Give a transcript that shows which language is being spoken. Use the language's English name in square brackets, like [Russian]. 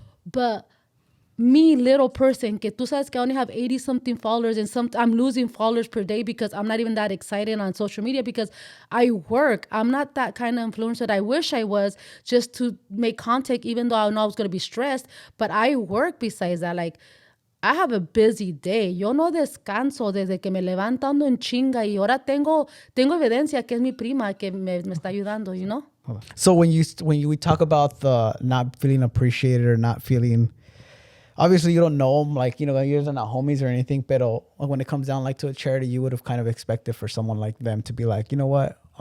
[English] But me, little person, [Spanish] que tú sabes que [English] I only have 80 something followers, and I'm losing followers per day because I'm not even that excited on social media, because I work. I'm not that kind of influencer that I wish I was, just to make content, even though I know I was going to be stressed. But I work besides that. Like, I have a busy day. [Spanish] Yo no descanso desde que me levantando en chinga, y ahora tengo evidencia que es mi prima que me está ayudando, [English] So when we talk about the not feeling appreciated or not feeling, obviously you don't know them, like, you guys are not homies or anything, but when it comes down like to a charity, you would have kind of expected for someone like them to be like, you know what,